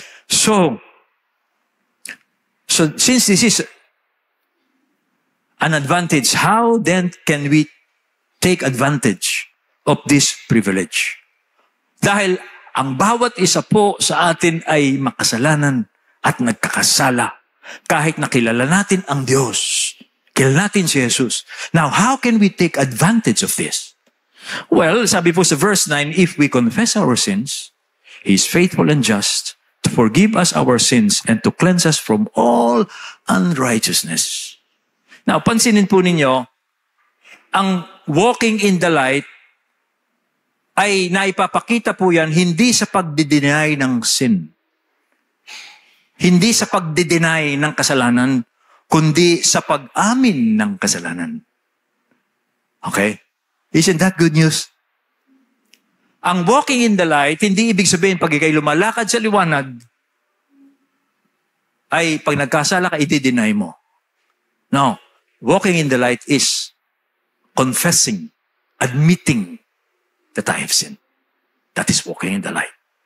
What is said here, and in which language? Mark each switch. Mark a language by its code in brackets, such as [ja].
[en] So since this is an advantage, how then can we take advantage of this privilege? [tl] Dahil ang bawat isa po sa atin ay makasalanan at nagkakasala. Kahit nakilala natin ang Diyos, kilala natin si Jesus. [en] Now, how can we take advantage of this? Well, [tl] sabi po sa [en] verse 9, if we confess our sins, He is faithful and just to forgive us our sins and to cleanse us from all unrighteousness. [tl] Now, pansinin po ninyo, ang [en] walking in the light [tl] ay naipapakita po yan hindi sa pagdideny ng sin. Hindi sa pagdideny ng kasalanan, kundi sa pag-amin ng kasalanan. Okay? [en] Isn't that good news? [tl] Ang walking in the light, hindi ibig sabihin pag ikay lumalakad sa liwanag, ay pag nagkasala ka, i-deny mo. No. [en] Walking in the light is confessing, admitting that I have sinned. That is walking in the light.